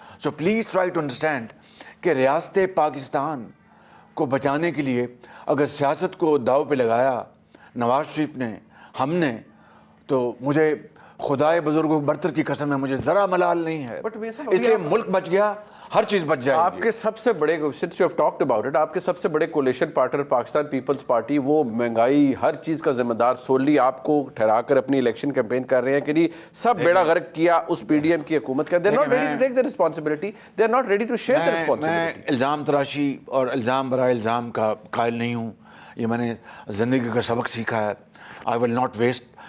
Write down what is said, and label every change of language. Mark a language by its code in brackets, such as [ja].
[en] so please try to understand [ur] کہ ریاست پاکستان کو بچانے کے لیے اگر سیاست کو داؤ پہ لگایا نواز شریف نے, ہم نے, تو مجھے خدائے بزرگوں برتر کی قسم ہے, مجھے ذرا ملال نہیں ہے. اس لیے ملک بچ گیا, ہر چیز بچ جائے گی. آپ کے سب سے بڑے, [en] since you have talked about it, [ur] آپ کے سب سے بڑے coalition partner Pakistan Peoples party, وہ مہنگائی ہر چیز کا ذمہ دار سولی آپ کو ٹھہرا کر اپنی الیکشن کیمپین کر رہے ہیں کہ جی سب بیڑا غرق کیا اس پی ڈی ایم کی حکومت کا. [en] They are not ready to take the responsibility. They are not ready to share the responsibility. [ur] میں الزام تراشی اور الزام برائے الزام کا قائل نہیں ہوں. یہ میں نے زندگی کا سبق سیکھا ہے. [en] I will not waste